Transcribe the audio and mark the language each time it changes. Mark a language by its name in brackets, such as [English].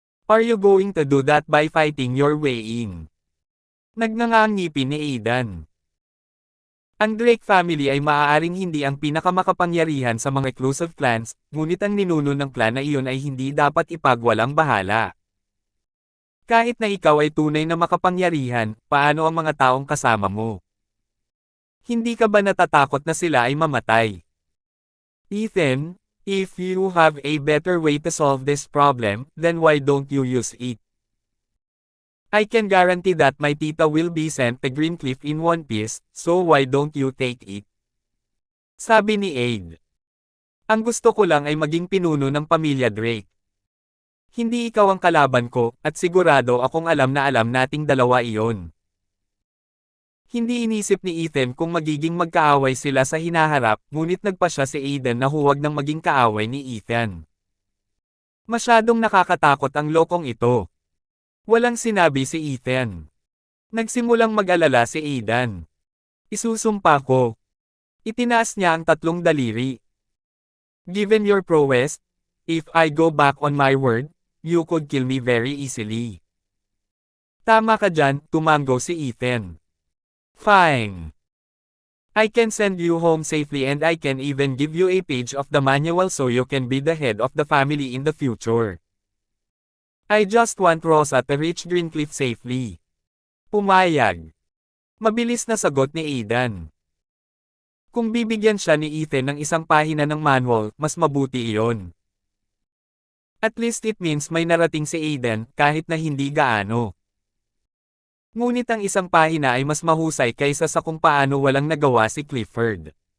[English] Are you going to do that by fighting your way in? [Filipino] Nagnganga ang ngipin ni Aiden. Ang Drake family ay maaaring hindi ang pinakamakapangyarihan sa mga [English] exclusive clans, [Filipino] ngunit ang ninuno ng clan na iyon ay hindi dapat ipagwalang bahala. Kahit na ikaw ay tunay na makapangyarihan, paano ang mga taong kasama mo? Hindi ka ba natatakot na sila ay mamatay? [English] Ethan, if you have a better way to solve this problem, then why don't you use it? I can guarantee that my tita will be sent to Greencliff in one piece, so why don't you take it? [Filipino] Sabi ni Aid. Ang gusto ko lang ay maging pinuno ng pamilya Drake. Hindi ikaw ang kalaban ko, at sigurado akong alam na alam nating dalawa iyon. Hindi inisip ni Ethan kung magiging magkaaway sila sa hinaharap, ngunit nagpa siya si Aiden na huwag nang maging kaaway ni Ethan. Masyadong nakakatakot ang lokong ito. Walang sinabi si Ethan. Nagsimulang mag-alala si Aiden. Isusumpa ko. Itinaas niya ang 3 daliri. [English] Given your prowess, if I go back on my word, you could kill me very easily. [Filipino] Tama ka dyan, tumango si Ethan. Fine. [English] I can send you home safely and I can even give you a page of the manual so you can be the head of the family in the future. I just want Rosa to reach Greencliff safely. [Filipino] Pumayag. Mabilis na sagot ni Aiden. Kung bibigyan siya ni Ethan ng isang pahina ng manual, mas mabuti iyon. [English] At least it means [Filipino] may narating si Aiden, kahit na hindi gaano. Ngunit ang isang pahina ay mas mahusay kaysa sa kung paano walang nagawa si Clifford.